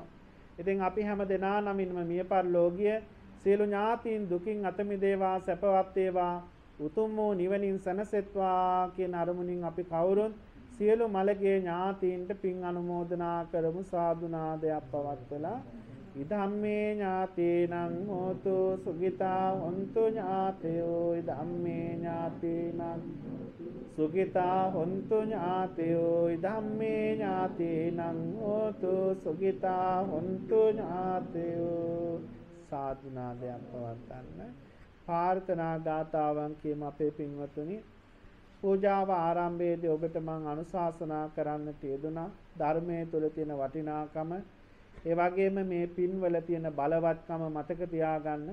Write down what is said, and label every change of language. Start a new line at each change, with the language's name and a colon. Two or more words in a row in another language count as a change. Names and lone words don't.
Sinhala: ඉතින් අපි හැම දෙනා නමින්ම මිය පරලෝකයේ සියලු ඥාතීන් දුකින් අත මිදේවා, සැපවත් වේවා, උතුම් වූ නිවනින් සැනසෙත්වා කියන අරමුණින් අපි කවුරුත් සියලු මළගේ ඥාතීන්ට පින් අනුමෝදනා කරමු. සාදු නාදයක් පවත්වලා
Pali: ඉදම්මේ ඥාතීනං හෝතු සුඛිතා හොන්තු ඥාතයෝ, ඉදම්මේ ඥාතීනං සුඛිතා හොන්තු ඥාතයෝ, ඉදම්මේ ඥාතීනං හෝතු සුඛිතා හොන්තු ඥාතයෝ.
Sinhala: සාදු නාදයක් පවත්වන්න. ප්‍රාර්ථනා ගාථාවන් කියමු අපේ පින්වතුනි. පූජාව ආරම්භයේදී ඔබට මම අනුශාසනා කරන්නට යෙදුණා ධර්මයේ තුල තියෙන වටිනාකම, ඒ වගේම මේ පින්වල තියෙන බලවත්කම මතක තියාගන්න.